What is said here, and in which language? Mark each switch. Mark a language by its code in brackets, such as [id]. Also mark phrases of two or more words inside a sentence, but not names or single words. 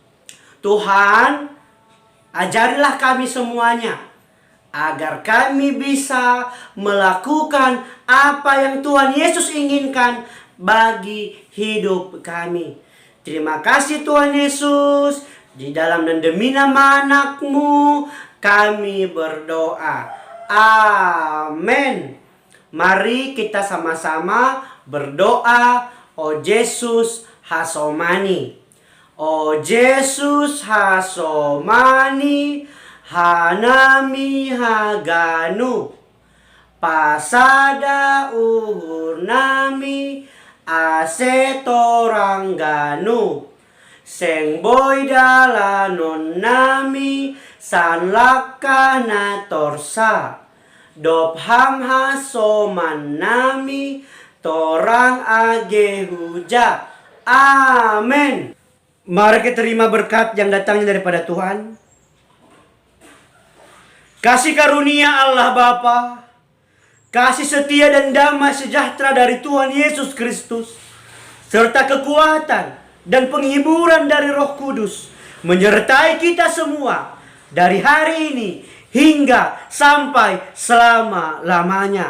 [id] Tuhan, ajarilah kami semuanya, agar kami bisa melakukan apa yang Tuhan Yesus inginkan bagi hidup kami. Terima kasih Tuhan Yesus, di dalam dan demi nama anak-Mu kami berdoa. Amin. Mari kita sama-sama berdoa. [bts] O Yesus hasomani, o Yesus hasomani, hanami haganu, pasada uhur nami, asetorangganu, sengboy dalanon nami, sanlakana torsa, dobham hasoman nami, torang age huja. Amin. [id] Mari kita terima berkat yang datangnya daripada Tuhan. Kasih karunia Allah Bapa, kasih setia dan damai sejahtera dari Tuhan Yesus Kristus, serta kekuatan dan penghiburan dari Roh Kudus menyertai kita semua dari hari ini hingga sampai selama-lamanya.